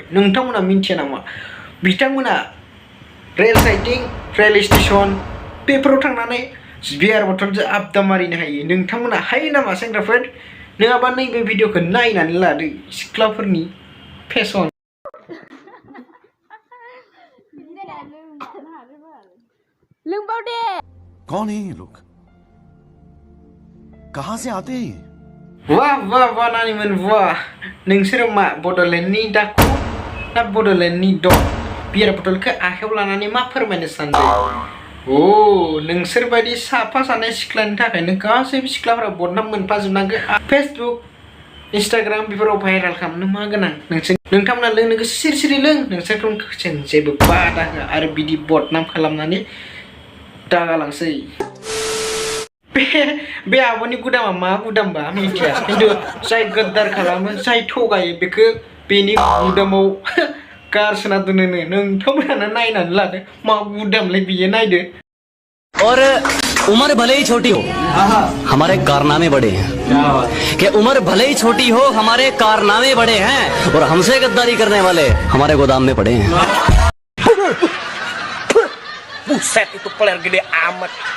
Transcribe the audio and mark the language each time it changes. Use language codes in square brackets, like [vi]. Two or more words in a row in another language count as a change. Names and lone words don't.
[brx] नोंथांमोना मिथिया नामा? बिथांमोना रेल साइटिं रेल स्टेसन बेफोराव थांनानै बियार बथलजों आबदा मारिनो हायो। नोंथांमोना हायो नामा सेंग्राफोर? नङाबा नैबे भिडिअखौ नायनानै लादो सिख्लाफोरनि फेसन। लोंबाव दे। [hi] कौन है ये लोग? कहां से आते हैं? [brx] वाह नानिमोन वाह। नोंसोरो मा बड'लेण्डनि दाखु ना बड'लेण्डनि दं? बियार बथलखौ आखायाव लानानै मा फोरमायनो सानदों? नोंसोर बायदि साफा सानै सिख्लानि थाखायनो गासैबो सिख्लाफोरा बदनाम मोनफाजोबनांगौ। फेसबुक इंस्टाग्राम बेफोराव भाइरेल खालामनो मा गोनां? नोंथांमोना लोंनो गोसो सिरि लों। नोंसोरखौ जों जेबो बादा होआ आरो बिदि बदनाम खालामनानै दागालांसै। बे आब'नि गुदामा मा गुदामबा मिथिया, खिन्थु जाय गद्दार खालामो जाय थगायो बेखौ बेनि गुदामाव गारसोना दोनोनो। नोंथांमोनानो नायनानै लादो मा गुदामलै बियो, नायदो। [hi] और उम्र भले ही छोटी हो हमारे कारनामे बड़े हैं। कि उम्र भले ही छोटी हो हमारे कारनामे बड़े हैं और हमसे गद्दारी करने वाले हमारे गोदाम में पड़े हैं। [id] Buset, itu player gede amat.